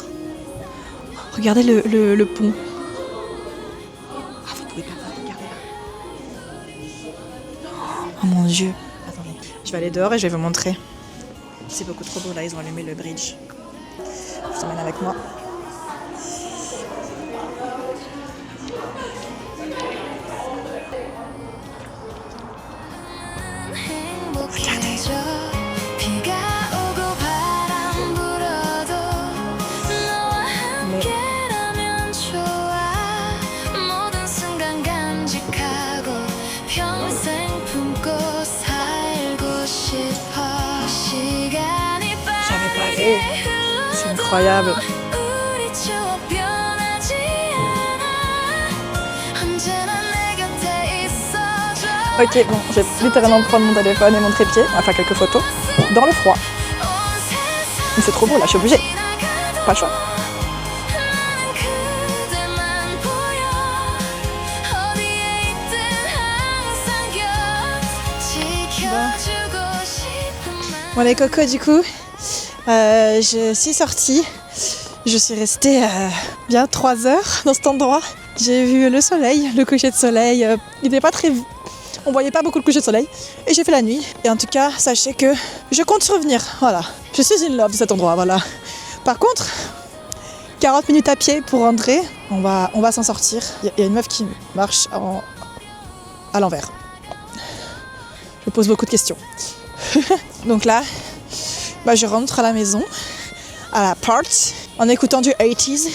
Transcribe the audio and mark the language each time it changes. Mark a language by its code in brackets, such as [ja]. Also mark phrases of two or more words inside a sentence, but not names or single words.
[fr] Regardez le pont. Ah, vous pouvez pas voir, regardez là. Oh mon Dieu. Attendez. Je vais aller dehors et je vais vous montrer. C'est beaucoup trop beau là, ils ont allumé le bridge. Je t'emmène avec moi. [ko] 행복해져 비가 오고 바람 불어도 너와 함께라면 좋아 모든 순간 간직하고 평생 품고 살고 싶어 시간이 [fr] J'avais pas vu. [ko] 빠르게 [fr] C'est incroyable. [ko] 우리 추억 변하지 않아 언제나 내 곁에 있어줘 [fr] Ok, bon, je vais littéralement prendre mon téléphone et mon trépied, enfin quelques photos, dans le froid. Mais c'est trop beau là, je suis obligée. Pas le choix. [ko] 나는 그대만 보여 어디에 있든 항상 지켜주고 싶은 [fr] Bon les cocos, du coup, je suis sortie. Je suis restée bien 3 heures dans cet endroit. J'ai vu le soleil, le coucher de soleil. Il n'était pas très... On voyait pas beaucoup le coucher de soleil. Et j'ai fait la nuit. Et en tout cas, sachez que je compte revenir. Voilà. Je suis [en] in love [fr] de cet endroit, voilà. Par contre, 40 minutes à pied pour rentrer. On va s'en sortir. Il y a une meuf qui marche à l'envers. Je me pose beaucoup de questions. Donc là, je rentre à la maison, à l'appart, en écoutant du 80s.